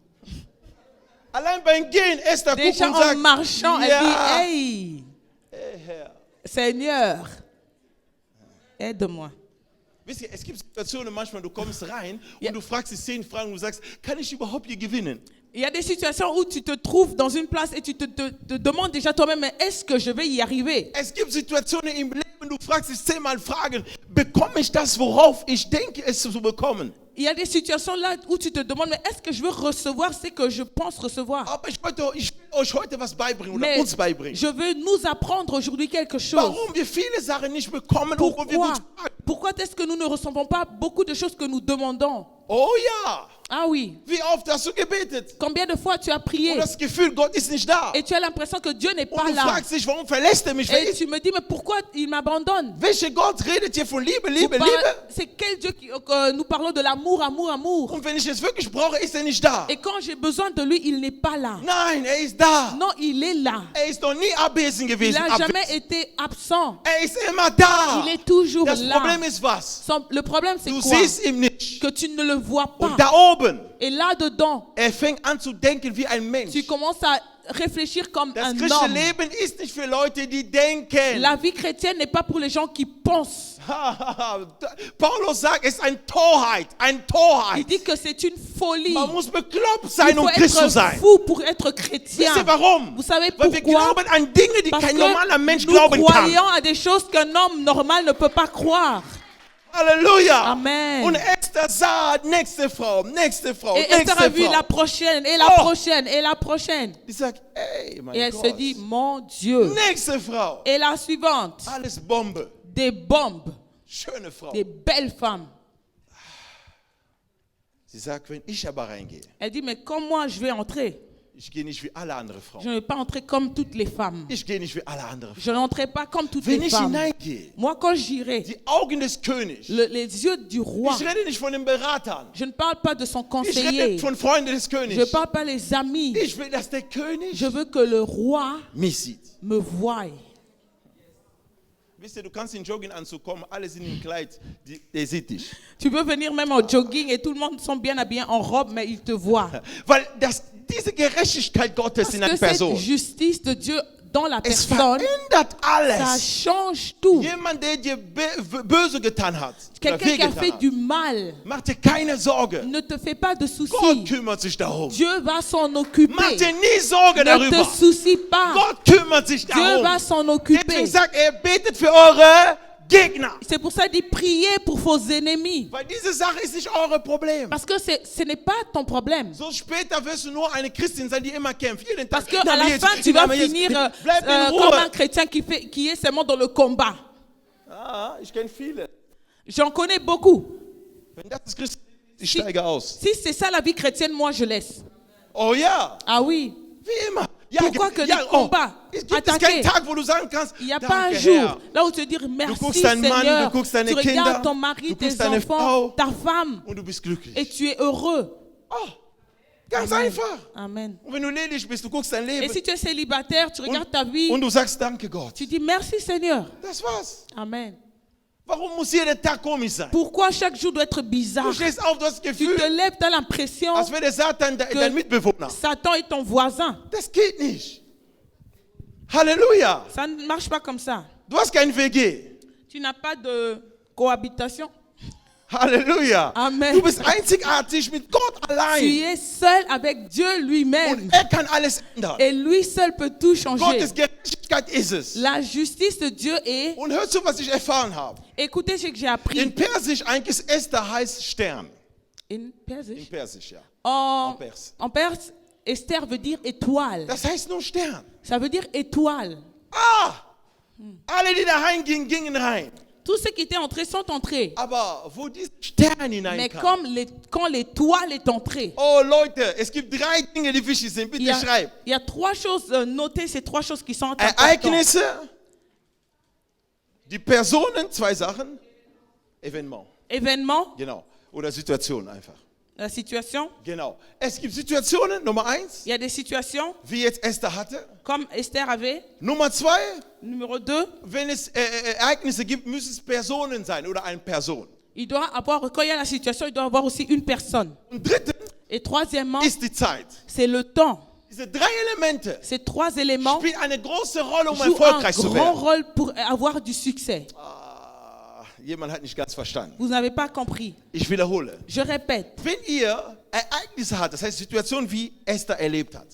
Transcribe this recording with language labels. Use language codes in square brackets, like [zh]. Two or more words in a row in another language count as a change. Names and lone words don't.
[de] Allein beim Gehen, Esther guckt [fr] Déjà [de] und [fr] en [de] sagt, [fr] marchant, elle [de] ja, [fr] dit, hey, [de] Herr. [fr] Seigneur, aide-moi. [de] Wisst ihr, es gibt Situationen manchmal, du kommst rein Ja. und du fragst die 10 Fragen und du sagst, kann ich überhaupt hier gewinnen? [fr] Il y a des situations où tu te trouves dans une place et tu te demandes déjà toi-même, mais est-ce que je vais y arriver? [de] Es gibt Situationen im Leben, du fragst dich 10-mal Fragen, bekomme ich das, worauf ich denke, es zu bekommen? [fr] Il y a des situations là où tu te demandes, mais est-ce que je veux recevoir ce que je pense recevoir? [de] Aber ich will euch heute was beibringen oder [fr] Mais [de] uns beibringen. [fr] je veux nous apprendre aujourd'hui quelque chose. [de] Warum wir viele Sachen nicht bekommen, obwohl wir [fr] Pourquoi? [de] gut fragen. [fr] Pourquoi est-ce que nous ne recevons pas beaucoup de choses que nous demandons? [de] Oh ja, [fr] Ah oui. [de] wie oft hast du gebetet? [fr] Combien de fois tu as prié [de] Und das Gefühl, Gott ist nicht da. [fr] et tu as l'impression que Dieu n'est [de] Und [fr] pas [de] du [fr] là. [de] fragst dich, warum verlässt er mich? Wer [fr] Et [de] ist? [fr] tu me dis, mais pourquoi il m'abandonne? [de] Welcher Gott redet hier von Liebe, [fr] Vous [de] Liebe, [fr] parlez- [de] Liebe? [fr] C'est quel Dieu que nous parlons de l'amour, amour, amour. [de] Und wenn ich es wirklich brauche, ist er nicht da. [fr] Et quand j'ai besoin de lui, il n'est pas là. [de] Nein, er ist da. [fr] Non, il est là. [de] Er ist noch nie abwesend [fr] Il [de] gewesen. [fr] n'a jamais été absent. [de] Er ist immer da. [fr] Il est toujours [de] Das [fr] là. [de] Problem ist was? [fr] Le problème, c'est [de] Du [fr] quoi? [de] siehst ihn nicht. [fr] Que tu ne le vois pas. [de] Und da oben, [fr] Et là-dedans, [de] er fängt an zu denken wie ein Mensch. [fr] tu commences à réfléchir comme [de] Das [fr] un [de] christliche [fr] homme. [de] Leben ist nicht für Leute, die denken. [fr] La vie chrétienne n'est pas pour les gens qui pensent. [de] Paulus sagt, es ist eine Torheit, eine [fr] Il [de] Torheit. [fr] dit que c'est une folie. [de] Man muss bekloppt [fr] Il [de] sein, [fr] faut [de] um Christ zu [fr] être [de] sein. [fr] fou pour être chrétien. [de] Wisst ihr warum? [fr] Vous savez [de] Weil wir [fr] pourquoi? [de] glauben an Dinge, die [fr] Parce [de] kein normaler Mensch [fr] que nous [de] glauben kann. [fr] croyons à des choses qu'un homme normal ne peut pas croire. [de] Halleluja. [fr] Amen. [de] Und Esther sah, nächste Frau, nächste Frau, [fr] Et Esther a [de] nächste [fr] vu la [de] Frau. [fr] prochaine, et la [de] Oh. [fr] prochaine, et la prochaine. [de] Die sagt, ey, mein [fr] Et elle [de] Gott. [fr] se dit, mon Dieu. [de] Nächste Frau. [fr] Et la suivante, [de] Alles Bombe. [fr] des bombes, [de] Schöne Frau. [fr] des belles femmes. [de] Sie sagt, wenn ich aber reingehe, [fr] Elle dit, mais comme moi, je vais entrer. [de] ich gehe nicht wie alle anderen Frauen. [fr] Je ne vais pas entrer comme toutes les femmes. [de] Ich gehe nicht wie alle anderen Frauen. [fr] Je n'entrerai pas comme toutes [de] Wenn [fr] les [de] ich [fr] femmes. [de] hineingehe, [fr] Moi, quand j'irai, [de] die Augen des Königs. [fr] les yeux du roi, [de] Ich rede nicht von den Beratern. [fr] je ne parle pas de son [de] Ich [fr] conseiller. [de] rede von Freunden des [fr] Je ne [de] Königs. [fr] parle pas des amis. [de] Ich will, dass der König [fr] Je veux que le roi [de] mich sieht. [fr] me voie. [de] Wisst ihr, du kannst in Jogginganzug kommen, alle sind im Kleid, der sieht dich. [fr] Tu peux venir même en jogging et tout le monde sont bien habillés en robe, mais il te voit. [de] Weil diese Gerechtigkeit Gottes [fr] Parce [de] in einer [fr] que cette [de] Person, [fr] justice de Dieu dans la [de] es [fr] personne, [de] verändert [fr] ça [de] alles. [fr] change tout. [de] Jemand, der dir böse getan hat, oder [fr] Quelqu'un qui a fait [de] wehgetan [fr] du [de] hat, [fr] mal, [de] mach dir keine Sorge. [fr] ne te fais pas de [de] Gott [fr] soucis. [de] kümmert sich darum. [fr] Dieu va s'en occuper. [de] Mach dir nie Sorge [fr] Ne [de] darüber. [fr] te soucie pas. [de] Gott kümmert sich [fr] Dieu [de] darum. [fr] va s'en occuper. [de] Deswegen sagt er, betet für eure Gegner. [fr] C'est pour ça qu'il dit priez pour vos ennemis. [de] Weil diese Sache ist nicht eure Problem. [fr] Parce que ce n'est pas ton problème. [de] So später wirst du nur eine Christin sein, die immer kämpft. Jeden [fr] Parce [de] Tag. [fr] qu'à la fin, tu vas finir [de] Bleib in [fr] comme un [de] Ruhe. [fr] chrétien qui est seulement dans le combat. [de] Ah, ich kenne viele. [fr] J'en connais beaucoup. [de] Wenn das ist Christen, ich steige aus. [fr] Si c'est ça la vie chrétienne, moi je laisse. [de] Oh ja, [fr] Ah oui. [de] wie immer. Ja, [fr] Pourquoi que des combats? [de] Es gibt es [fr] Attaquer. [de] keinen Tag, wo du sagen kannst, [fr] Il n'y a pas un [de] danke, [fr] jour [de] Herr. [fr] là où tu te dis [de] Du [fr] merci [de] guckst deinen Mann, [fr] Seigneur. [de] du guckst deine [fr] Tu regardes [de] Kinder, [fr] ton mari, [de] du [fr] tes [de] guckst deine [fr] enfants, [de] Frau. [fr] ta femme [de] Und du bist glücklich. [fr] et tu es heureux. [de] Oh, ganz einfach. [fr] Amen. [de] Und wenn du ledig bist, du guckst dein [fr] Et [de] Leben [fr] si tu es célibataire, tu regardes ta vie, [de] und du sagst, danke Gott. [fr] tu dis merci Seigneur. [de] Das war's. [fr] Amen. [de] Warum muss jeder Tag komisch sein? [fr] Pourquoi chaque jour doit être bizarre? [de] Du stehst auf, du hast das [fr] Tu [de] Gefühl, [fr] te lèves, tu as l'impression [de] als wäre der Satan dein Mitbewohner. [fr] Satan est ton voisin. [de] Das geht nicht. Halleluja. [fr] Ça ne marche pas comme ça. [de] Du hast kein WG. [fr] Tu n'as pas de cohabitation. Halleluja. Amen. [de] Du bist einzigartig mit Gott [fr] Tu [de] allein. [fr] es seul avec Dieu lui-même. [de] Und er kann alles ändern. [fr] Et lui seul peut tout changer. [de] Gottes Gerechtigkeit ist es. [fr] La justice de Dieu est... [de] Und hör zu, was ich erfahren habe. [fr] Écoutez ce que j'ai appris. [de] In Persisch eigentlich ist Esther heißt Stern. In In Persisch? Persisch, ja. [fr] En, En perse. en perse, Esther veut dire étoile. [de] Das heißt nur Stern. [fr] Ça veut dire étoile. Ah! [de] Alle, die da reingingen, gingen rein. [fr] Tous ceux qui étaient entrés sont entrés. [de] Aber wo dieser Stern [fr] Mais [de] hineinkam. [fr] quand l'étoile est entrée, [de] Oh Leute, es gibt 3 Dinge, die wichtig sind. [fr] il [de] Bitte [fr] y a, [de] schreib. [fr] il y a 3 choses, notez ces 3 choses qui sont importantes. [de] Ereignisse, die Personen, 2 Sachen. [fr] Evenement, Événement, [de] genau. Oder Situation einfach. [fr] la situation. [de] Genau. Es gibt Situationen, Nummer 1, [fr] Il y a des situations [de] wie jetzt Esther hatte. [fr] comme Esther avait. [de] Nummer 2, [fr] Numéro 2, [de] wenn es Ereignisse gibt, müssen es Personen sein oder eine Person. [fr] il doit avoir, quand il y a la situation, il doit avoir aussi une personne. [de] Und drittens [fr] Et troisièmement, [de] ist die Zeit. [fr] c'est le temps. [de] Diese 3 Elemente [fr] Ces 3 éléments [de] spielen eine große Rolle, um [fr] jouent un [de] erfolgreich zu [fr] grand [de] werden. [fr] rôle pour avoir du succès. [de] Jemand hat nicht ganz verstanden. [fr] Vous n'avez pas compris. [de] Ich wiederhole. [fr] Je répète, [de] Wenn ihr Ereignisse habt, das heißt Situationen, wie Esther erlebt hat,